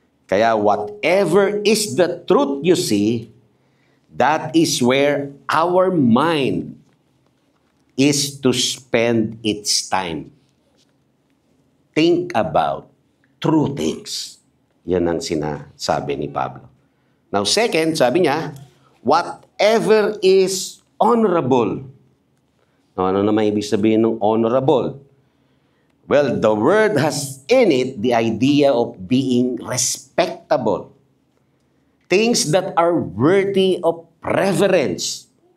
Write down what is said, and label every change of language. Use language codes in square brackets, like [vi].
[en] Kaya whatever is the truth you see, that is where our mind is to spend its time. Think about true things. [tl] Yan ang sinasabi ni Pablo. [en] Now second, [tl] sabi niya, [en] whatever is honorable. [tl] Ano naman ibig sabihin ng honorable? [en] Well, the word has in it the idea of being respectable. Things that are worthy of reverence.